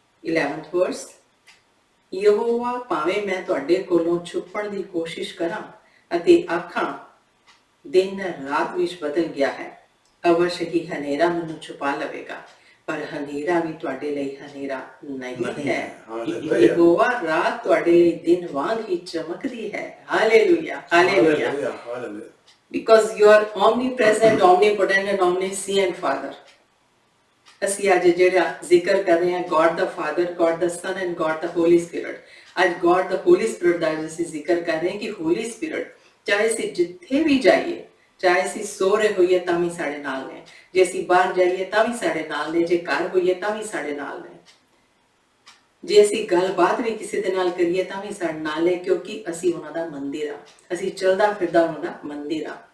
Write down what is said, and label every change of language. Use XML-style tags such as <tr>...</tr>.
<en>11th verse</en> <pa>Jehovah ਭਾਵੇਂ ਮੈਂ ਤੁਹਾਡੇ ਕੋਲੋਂ ਛੁਪਣ ਦੀ ਕੋਸ਼ਿਸ਼ ਕਰਾਂ ਅਤੇ ਆਖਾਂ ਦਿਨ ਰਾਤ ਵਿੱਚ ਬਦਲ ਗਿਆ ਹੈ ਅਵਸ਼ ਹੀ ਹਨੇਰਾ ਮੈਨੂੰ ਛੁਪਾ ਲਵੇਗਾ ਪਰ ਹਨੇਰਾ ਵੀ ਤੁਹਾਡੇ ਲਈ ਹਨੇਰਾ ਨਹੀਂ ਹੈ। ਹਾਲੇਲੂਇਆ। ਯਹੋਵਾ ਰਾਤ ਤੁਹਾਡੇ ਲਈ ਦਿਨ ਵਾਂਗ ਹੀ ਚਮਕਦੀ ਹੈ। Hallelujah hallelujah.</pa> <en>Hallelujah. Hallelujah. Because you are omnipresent, omnipotent and omniscient Father.</en> <pa>ਅਸੀਂ ਅੱਜ ਜਿਹੜਾ ਜ਼ਿਕਰ ਕਰ ਰਹੇ ਹਾਂ</pa> <en>God the Father, God the Son and God the Holy Spirit.</en> <pa>ਅੱਜ</pa> <en>God the Holy Spirit</en> <pa>ਦਾ ਅਸੀਂ ਜ਼ਿਕਰ ਕਰ ਰਹੇ ਹਾਂ ਕਿ Holy Spirit ਚਾਹੇ ਅਸੀਂ ਜਿੱਥੇ ਵੀ ਜਾਈਏ, ਚਾਹੇ ਅਸੀਂ ਸੋ ਰਹੇ ਹੋਈਏ ਤਾਂ ਵੀ ਸਾਡੇ ਨਾਲ ਨੇ, ਜੇ ਅਸੀਂ ਬਾਹਰ ਜਾਈਏ ਤਾਂ ਵੀ ਸਾਡੇ ਨਾਲ ਨੇ, ਜੇ ਘਰ ਹੋਈਏ ਤਾਂ ਵੀ ਸਾਡੇ ਨਾਲ ਨੇ, ਜੇ ਅਸੀਂ ਗੱਲਬਾਤ ਵੀ ਕਿਸੇ ਦੇ ਨਾਲ ਕਰੀਏ ਤਾਂ ਵੀ ਸਾਡੇ ਨਾਲ ਹੈ ਕਿਉਂਕਿ ਅਸੀਂ ਉਹਨਾਂ ਦਾ ਮੰਦਿਰ ਆ, ਅਸੀਂ ਚਲਦਾ ਫਿਰਦਾ ਉਹਨਾਂ ਦਾ ਮੰਦਿਰ ਆ।</pa>